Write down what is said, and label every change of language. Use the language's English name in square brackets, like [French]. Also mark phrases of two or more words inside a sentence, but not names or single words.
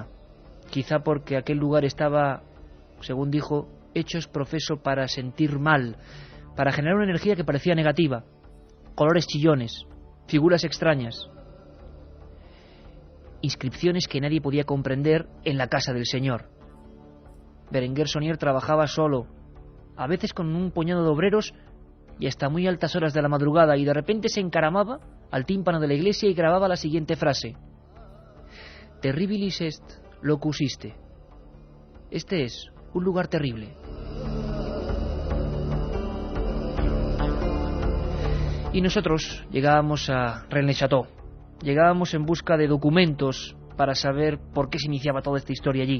[Spanish] Quizá porque aquel lugar estaba, según dijo, hecho profeso para sentir mal, para generar una energía que parecía negativa, colores chillones, figuras extrañas, inscripciones que nadie podía comprender en la casa del Señor. Berenguer Saunier trabajaba solo, a veces con un puñado de obreros y hasta muy altas horas de la madrugada, y de repente se encaramaba al tímpano de la iglesia y grababa la siguiente frase: [Latin] Terribilis est locus iste. [Spanish] Este es un lugar terrible. Y nosotros llegábamos a Rennes-le-Château. Llegábamos en busca de documentos para saber por qué se iniciaba toda esta historia allí.